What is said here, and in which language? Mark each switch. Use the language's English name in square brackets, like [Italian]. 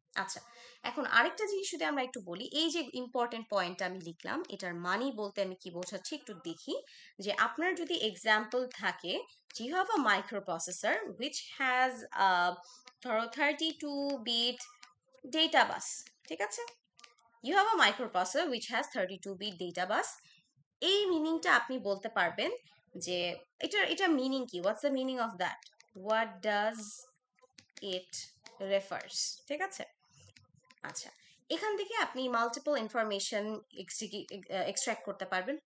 [Bangla] আচ্ছা, এখন আরেকটা জিনিস যদি আমরা একটু বলি, এই যে ইম্পর্টেন্ট পয়েন্টটা আমি লিখলাম এটার মানি বলতে আমি কি বোঝাচ্ছি একটু দেখি। যে আপনার যদি এক্সাম্পল থাকে, [English] you have a microprocessor which has [Bangla] ধরো 32 বিট ডেটা বাস, ঠিক আছে? [English] You have a microprocessor which has 32-bit data bus. [Bangla] এই মিনিংটা আপনি বলতে পারবেন যে এটা মিনিং কি, [English] what's the meaning of that, what does it refers, [Bangla] ঠিক আছে? আচ্ছা, এখান থেকে আপনি মাল্টিপল ইনফরমেশন এক্সট্রাক্ট করতে পারবেন।